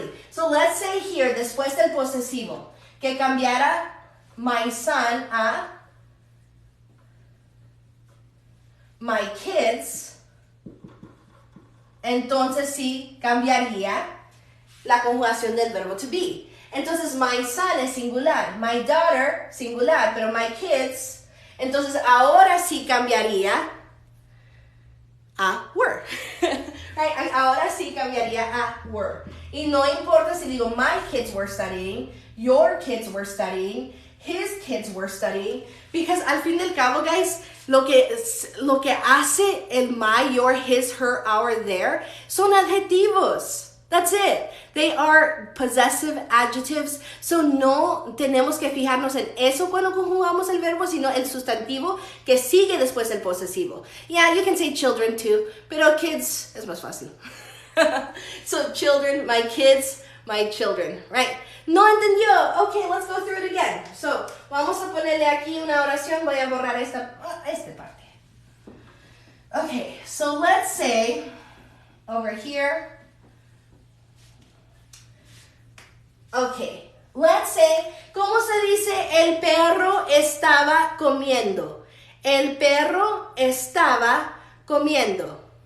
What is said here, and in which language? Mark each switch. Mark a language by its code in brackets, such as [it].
[es] So let's say here, después del posesivo, que cambiara my son a my kids, entonces sí cambiaría la conjugación del verbo to be. Entonces, my son es singular, my daughter, singular, pero my kids, entonces ahora sí cambiaría a were. Right? Ahora sí cambiaría a were. [en] Y no importa si digo my kids were studying, your kids were studying, his kids were studying, because al fin del cabo, guys, lo que hace el my, your, his, her, our, their, son adjetivos. That's it. They are possessive adjectives. [es] So no tenemos que fijarnos en eso cuando conjugamos el verbo, sino el sustantivo que sigue después del posesivo. [en] Yeah, you can say children too, pero kids es más fácil. So children, my kids, my children, right? No entendió. Okay, let's go through it again. [es] So, vamos a ponerle aquí una oración. Voy a borrar esta parte. [en] Okay, so let's say over here. [es] Okay, let's say, ¿cómo se dice el perro estaba comiendo? El perro estaba comiendo.